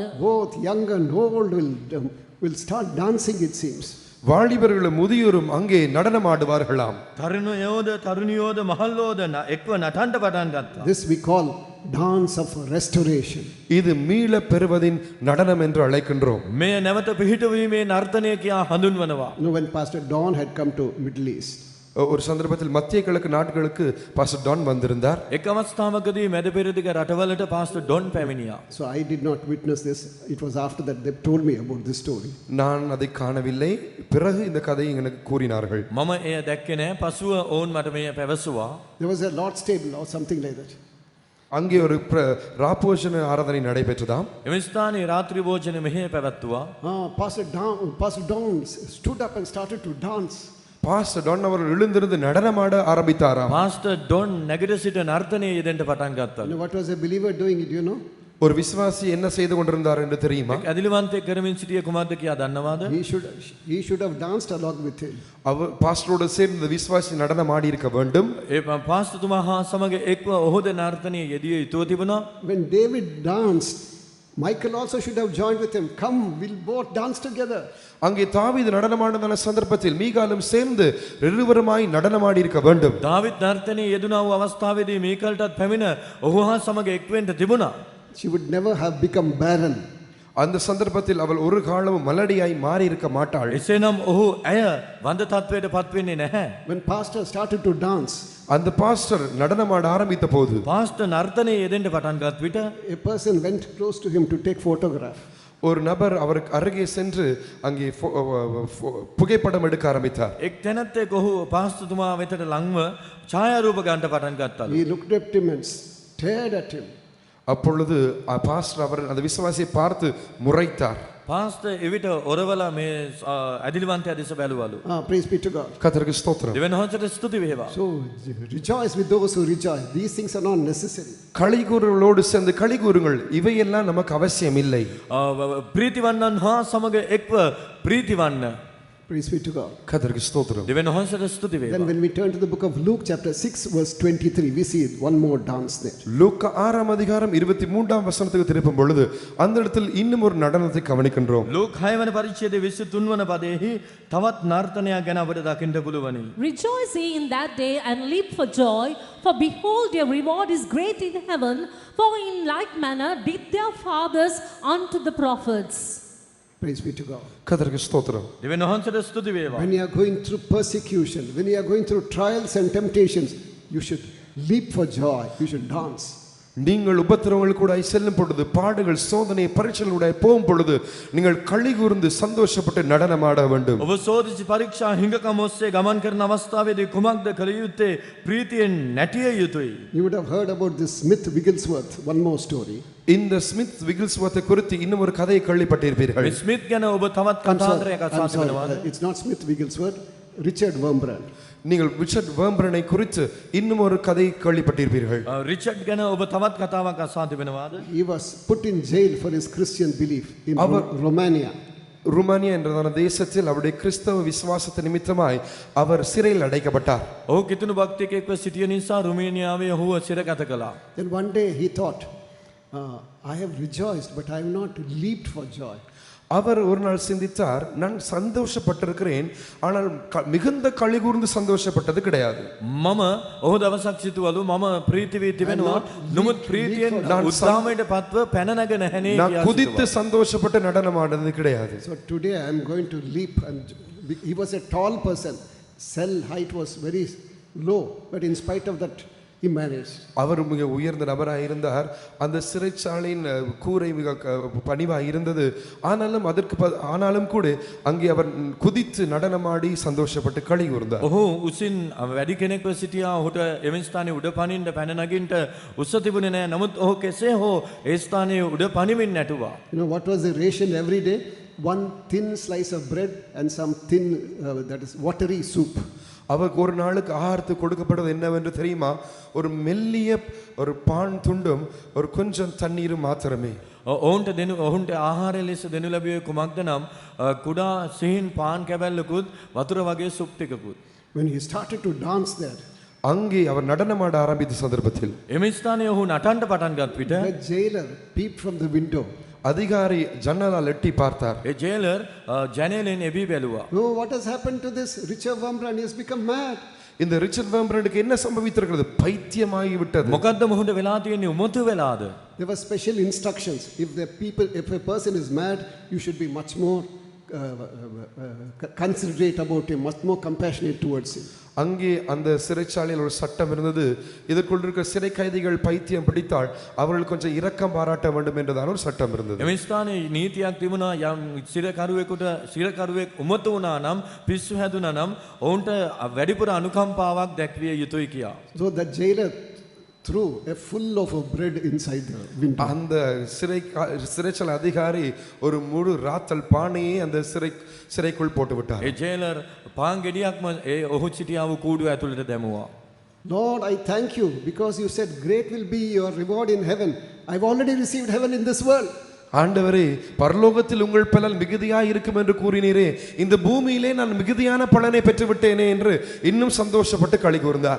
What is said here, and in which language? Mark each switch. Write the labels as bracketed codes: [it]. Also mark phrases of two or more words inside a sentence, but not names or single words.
[en] Both young and old will start dancing, it seems. [ta] வாலிபர்களும் முதியோரும் அங்கே நடனமாடுவார்களாம். [si] තරුණයෝද තරුණියෝද මහල්ලෝද එක්ව නටන්න පටන් ගත්තා. [en] This we call dance of restoration. [ta] இது மீள பெறுவதின் நடனம் என்று அழைக்கின்றோம். [si] මේ නැවත පිහිටවීමේ නර්තනය කියා හඳුන්වනවා. [en] You know, when Pastor Don had come to Middle East, [ta] ஒரு சந்தர்ப்பத்தில் மத்திய கிழக்கு நாடுகளுக்கு பாஸ்டர் டான் வந்திருந்தார். [si] එක් අවස්ථාවකදී මැද පෙරදිග රටවලට පාස්ටර් ඩොන් පැමිණියා. [en] So I did not witness this. It was after that they told me about this story. [ta] நான் அதை காணவில்லை. பிறகு இந்த கதையை எனக்கு கூறினார்கள். [si] මම එය දැක්කේ නැහැ. පසුව ඔවුන් මට මෙය පැවසුවා. [en] There was a Lord's table or something like that. [ta] அங்கே ஒரு ராப்போஜன ஆராதனை நடைபெற்றதாம். [si] එම ස්ථානයේ රාත්‍රී භෝජන මෙහෙය පැවැත්තුවා. [en] Pastor Don stood up and started to dance. [ta] பாஸ்டர் டான் அவர்கள் எழுந்திருந்து நடனமாட ஆரம்பித்தாராம். [si] පාස්ටර් ඩොන් නැගිට සිට නර්තනයේ යෙදෙන්න පටන් ගත්තා. [en] You know what was a believer doing? Do you know? [ta] ஒரு விசுவாசி என்ன செய்து கொண்டிருந்தார் என்று தெரியுமா? [si] ඇදිලිවන්තයෙක් කරමින් සිටිය කුමක්ද කියා දන්නවද? [en] He should have danced along with him. [ta] அவர் பாஸ்டரோடு சேர்ந்து விசுவாசி நடனம் ஆடி இருக்க வேண்டும். [si] ඒ පාස්ටර්තුමා හා සමග එක්ව ඔහුද නර්තනයේ යෙදිය යුතුව තිබුණා. [en] When David danced, Michael also should have joined with him. Come, we'll both dance together. [ta] அங்கே தாவீது நடனமாடின சந்தர்ப்பத்தில் மீகாலும் சேர்ந்து இருவருமாய் நடனமாடி இருக்க வேண்டும். [si] දාවිද් නර්තනයේ යෙදුණා වූ අවස්ථාවේදී මීකල්ටත් පැමිණ ඔහු හා සමග එක් වෙන්න තිබුණා. [en] She would never have become barren. [ta] அந்த சந்தர்ப்பத்தில் அவள் ஒரு காலமும் மலடியாய் மாறி இருக்க மாட்டாள். [si] එසේනම් ඔහු ඇය වඳ තත්වයට පත් වෙන්නේ නැහැ. [en] When pastor started to dance, [ta] அந்த பாஸ்டர் நடனமாட ஆரம்பித்த போது [si] පාස්ටර් නර්තනයේ යෙදෙන්න පටන් ගත් විට [en] a person went close to him to take photograph. [ta] ஒரு நபர் அவருக்கு அருகே சென்று அங்கே புகைப்படம் எடுக்க ஆரம்பித்தார். [si] එක් තැනැත්තෙක් ඔහු පාස්ටර්තුමා වෙතට ලංව ඡායාරූප ගන්න පටන් ගත්තා. [en] He looked at him and stared at him. [ta] அப்பொழுது பாஸ்டர் அவர் அந்த விசுவாசியை பார்த்து முறைத்தார். [si] පාස්ටර් එවිට ඔරවලා මේ ඇදිලිවන්තයා දෙස බැලුවලු. [en] Praise be to God. [ta] கர்த்தருக்கு ஸ்தோத்திரம். [si] දෙවියන් වහන්සේට ස්තුති වේවා. [en] So rejoice with those who rejoice. These things are not necessary. [ta] களிகூறுகளோடு சேர்ந்து களிகூறுங்கள், இவையெல்லாம் நமக்கு அவசியம் இல்லை. [si] ප්‍රීතිවන්නන් හා සමග එක්ව ප්‍රීතිවන්න. [en] Praise be to God. [ta] கர்த்தருக்கு ஸ்தோத்திரம். [si] දෙවියන් වහන්සේට ස්තුති Then වේවා. [en] when we turn to the book of Luke chapter 6 verse 23, we see one more dance there. [ta] லூக்கா 6ஆம் அதிகாரம் 23ஆம் வசனத்துக்கு திருப்பும் பொழுது அந்த இடத்தில் இன்னும் ஒரு நடனத்தை கவனிக்கின்றோம். [si] ලෝක 6 වන පරිච්ඡේදයේ 23 වන පදයේහි තවත් නර්තනයක් ගැන අපිට දකින්න පුළුවනි. [en] Rejoice ye in that day and leap for joy, for behold, your reward is great in heaven, for in like manner did their fathers unto the prophets. Praise be to God. [ta] கர்த்தருக்கு ஸ்தோத்திரம். [si] දෙවියන් වහන්සේට ස්තුති වේවා. [en] When you are going through persecution, when you are going through trials and temptations, you should leap for joy. You should dance. [ta] நீங்கள் உபத்திரவங்கள் கூட செல்லும் பொழுது, பாடுகள் சோதனை பரீட்சைகளோட போகும் பொழுது நீங்கள் களி கூர்ந்து சந்தோஷப்பட்டு நடனமாட வேண்டும். [si] ඔබ සෝදිසි පරීක්ෂා හිඟකම් ඔස්සේ ගමන් කරන අවස්ථාවේදී කුමක්ද කළ යුත්තේ? ප්‍රීතියෙන් නැටිය යුතුයි. [en] You would have heard about this Smith Wigglesworth. One more story. [ta] இந்த ஸ்மித் விகில்ஸ்வர்த்தை குறித்து இன்னும் ஒரு கதையை கேள்விப்பட்டிருப்பீர்கள். [si] මේ ස්මිත් ගැන ඔබ තවත් කතාන්තරයක් I'm අසාති sorry, වෙනවාද? [en] it's not Smith Wigglesworth, Richard Wurmbrand. [ta] நீங்கள் ரிச்சர்ட் வேர்ம்பரனை குறித்து இன்னும் ஒரு கதை கேள்விப்பட்டிருப்பீர்கள். [si] රිචඩ් ගැන ඔබ තවත් කතාවක් අසාති වෙනවාද? [en] He was put in jail for his Christian belief in Romania. [ta] ருமானியா என்றதான தேசத்தில் அவருடைய கிறிஸ்தவ விசுவாசத்தை நிமித்தமாய் அவர் சிறையில் அடைக்கப்பட்டார். [si] ඔහු කිතුණු භක්තිකයෙක්ව සිටිය නිසා රුමේනියාවේ ඔහුව සිරගත කළා. [en] Then one day he thought, I have rejoiced, but I have not leaped for joy. [ta] அவர் ஒரு நாள் சிந்தித்தார், நான் சந்தோஷப்பட்டிருக்கிறேன், ஆனால் மிகுந்த களி கூர்ந்து சந்தோஷப்பட்டது கிடையாது. [si] මම ඔහු දවසක් සිතුවලු මම ප්‍රීති වී තිබෙනවා, නමුත් ප්‍රීතියෙන් උත්සාහයට පත්ව පැන නැගෙන නැහැ நான் කියලා குதித்து සිතුවා. [ta] சந்தோஷப்பட்டு நடனமாடுறது கிடையாது. [en] So today I am going to leap, and he was a tall person. Cell height was very low, but in spite of that he managed. [ta] அவர் மிக உயர்ந்த நபராக இருந்தார். அந்த சிறைச்சாலையின் கூரை மிக பணிவாக இருந்தது. ஆனாலும் கூட அங்கே அவர் குதித்து நடனமாடி சந்தோஷப்பட்டு களி கூர்ந்தார். [si] ඔහු උසින් වැඩි කෙනෙක්ව සිටියා. ඔහුට එවැනි ස්ථානයේ උඩ පනින්න පැන නගින්න උස්ස තිබුණේ නැහැ. නමුත් ඔහු කෙසේ හෝ ඒ ස්ථානයේ උඩ පනිමින් නැටුවා. [en] You know what was the ration every day? One thin slice of bread and some thin that is watery soup. [ta] அவருக்கு ஒரு நாளுக்கு ஆகாரத்துக்கு கொடுக்கப்படுவது என்னவென்று தெரியுமா? ஒரு மெல்லிய ஒரு பான் துண்டும் ஒரு கொஞ்சம் தண்ணீரும் மாத்திரமே. [si] ඔවුන්ට ආහාරය ලෙස දෙනු ලැබුවේ කුමක්ද නම් කුඩා සිහින් පාන් කැබැල්ලකුත් වතුර වගේ සුප් ටිකකුත්. [en] When he started to dance there, [ta] அங்கே அவர் நடனமாட ஆரம்பித்த சந்தர்ப்பத்தில் [si] එම ස්ථානයේ ඔහු නටන්න පටන් ගත් විට [en] the jailer peeped from the window. [ta] அதிகாரி ஜன்னலால் எட்டி பார்த்தார். [si] ඒ ජේලර් ජනේලෙන් එවි බැලුවා. [en] Oh, what has happened to this Richard Wurmbrand? He has become mad. [ta] இந்த ரிச்சர்ட் வேம்பரனுக்கு என்ன சம்பவித்திருக்கிறது? பைத்தியமாகி விட்டது. [si] මොකද්ද මොහුට වෙලා තියෙන්නේ? උමතු වෙලාද? [en] There were special instructions. If a person is mad, you should be much more considerate about him, much more compassionate towards him. [ta] அங்கே அந்த சிறைச்சாலையில் ஒரு சட்டம் இருந்தது. இதற்குள் இருக்கிற சிறை கைதிகள் பைத்தியம் பிடித்தால் அவர்கள் கொஞ்சம் இரக்கம் பாராட்ட வேண்டும் என்றதான ஒரு சட்டம் இருந்தது. [si] එම ස්ථානයේ නීතියක් තිබුණා. යම් සිරකරුවෙක් උමතු වුණා නම්, පිස්සු හැදුනා නම් ඔවුන්ට වැඩිපුර අනුකම්පාවක් දැක්විය යුතුයි කියා. [en] So the jailer threw a full loaf of bread inside the window. [ta] அந்த சிறைச்சாலை அதிகாரி ஒரு முழு ராத்தல் பானையை அந்த சிறைக்குள் போட்டு விட்டார். [si] ඒ ජේලර් පාන් ගෙඩියක්ම ඒ ඔහු සිටියාව කූඩුව ඇතුළට දැමුවා. [en] Lord, I thank you because you said great will be your reward in heaven. I've already received heaven in this world. [ta] ஆண்டவரே, பரலோகத்தில் உங்கள் பலன் மிகுதியாய் இருக்கும் என்று கூறினீரே, இந்த பூமியிலே நான் மிகுதியான பலனை பெற்று விட்டேனே என்று இன்னும் சந்தோஷப்பட்டு களி கூர்ந்தார்.